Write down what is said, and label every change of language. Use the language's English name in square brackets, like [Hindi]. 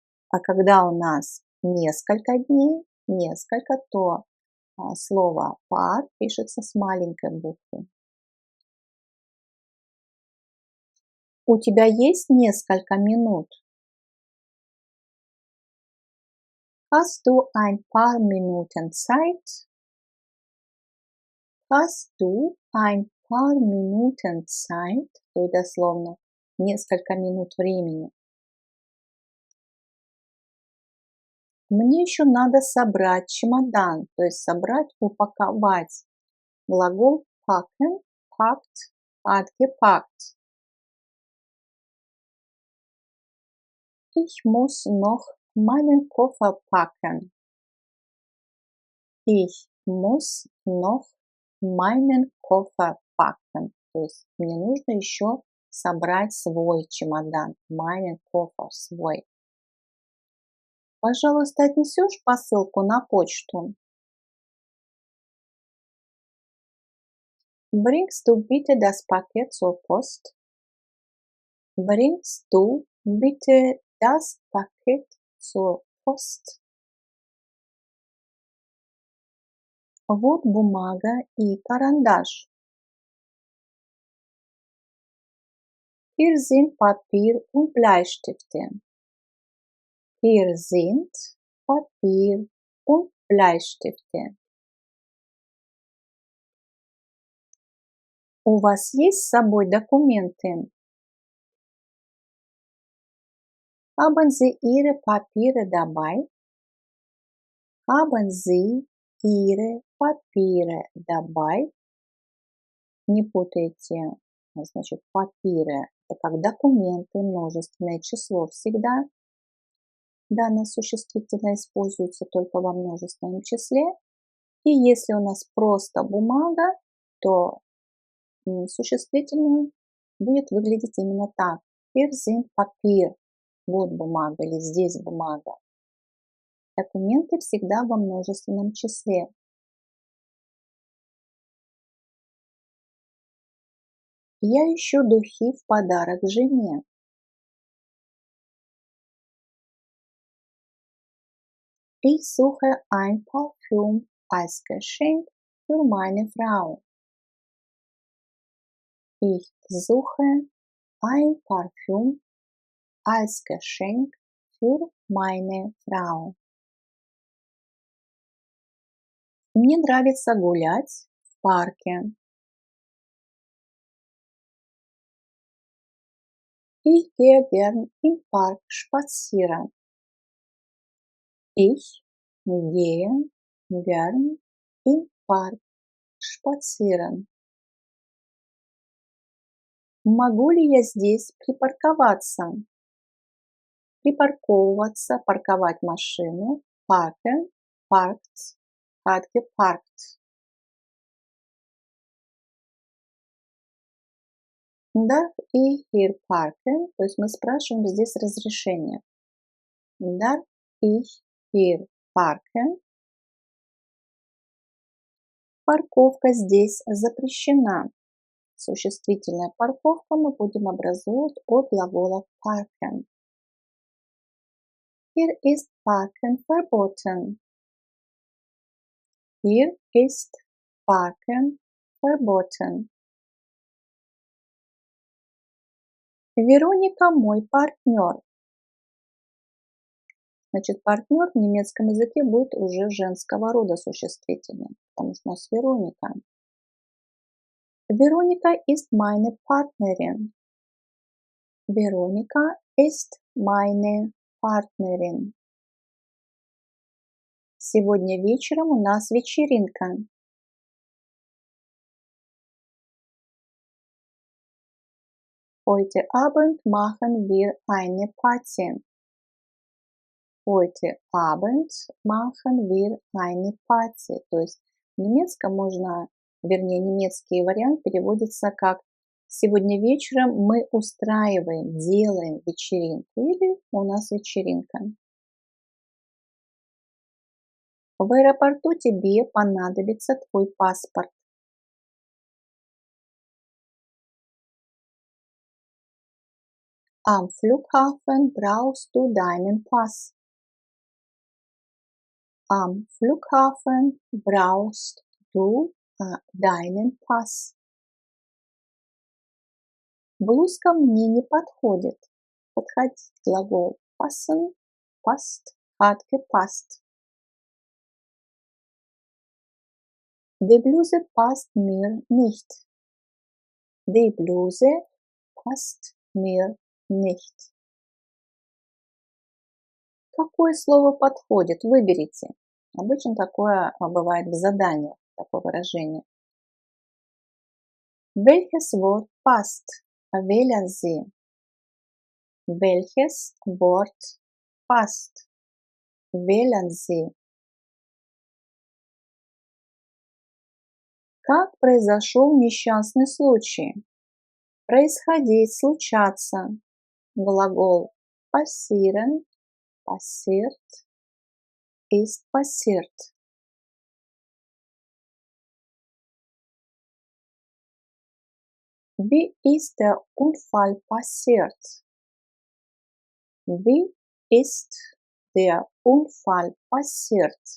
[Russian] А когда у нас несколько дней, то слово пар пишется с маленькой буквы. У тебя есть несколько минут? [German] Hast du ein paar Minuten Zeit? Hast du ein paar Minuten Zeit? [Russian] То есть дословно несколько минут времени. Мне еще надо собрать чемодан, то есть собрать, упаковать. [German] Глагол packen, packt, hat gepackt. Ich muss noch meinen Koffer packen. Ich muss noch meinen Koffer packen. [Russian] То есть мне нужно еще собрать свой чемодан. [German] Meinen Koffer, свой. [Russian] Пожалуйста, отнесешь посылку на почту? [German] Bringst du bitte das Paket zur Post? Bringst du bitte das Paket zur Post? [Russian] Вот бумага и карандаш. [German] Hier sind Papier und Bleistifte. Hier sind Papier und Bleistifte. [Russian] У вас есть с собой документы? [German] Haben Sie Ihre Papiere dabei? Haben Sie Ihre Papiere dabei? [Russian] Не путайте, значит, папиры – это как документы, множественное число всегда. Данное существительное используется только во множественном числе. И если у нас просто бумага, то существительное будет выглядеть именно так. [German] Hier sind Papier. [Russian] Вот бумага или здесь бумага. Документы всегда во множественном числе. Я ищу духи в подарок жене. [German] Ich suche ein Parfüm als Geschenk für meine Frau. Ich suche ein Parfüm als Geschenk für meine Frau. [Russian] Мне нравится гулять в парке. [German] Ich gehe gern im Park spazieren. Ich gehe gern im Park spazieren. [Russian] Могу ли я здесь припарковаться? Припарковываться, парковать машину. [German] Parken, parked, hat geparkt. Darf ich hier parken? [Russian] То есть мы спрашиваем здесь разрешение. [German] Darf ich hier parken? [Russian] Парковка здесь запрещена. Существительная парковка мы будем образовывать от глагола parken. [German] Hier ist Parken verboten. Hier ist Parken verboten. [Russian] Вероника мой партнер. Значит, партнер в немецком языке будет уже женского рода существительным, потому что у нас Вероника. [German] Veronika ist meine Partnerin. Veronika ist meine Partnerin. [Russian] Сегодня вечером у нас вечеринка. [German] Heute Abend machen wir eine Party. Heute Abend machen wir eine Party. [Russian] То есть в немецком можно, вернее, немецкий вариант переводится как «Сегодня вечером мы устраиваем, делаем вечеринку» или «У нас вечеринка». В аэропорту тебе понадобится твой паспорт. [German] Am Flughafen brauchst du deinen Pass. Am Flughafen brauchst du deinen Pass. [Russian] Блузка мне не подходит. Подходить глагол [German] passen, passt, hat gepasst. Die Bluse passt mir nicht. Die Bluse passt mir nicht. [Russian] Какое слово подходит? Выберите. Обычно такое бывает в заданиях, такое выражение. [German] Welches Wort passt? Wählen Sie. Welches Wort passt? Wählen Sie. [Russian] Как произошел несчастный случай? Происходить, случаться. [German] Глагол passieren, passiert, ist passiert. Wie ist der Unfall passiert? Wie ist der Unfall passiert?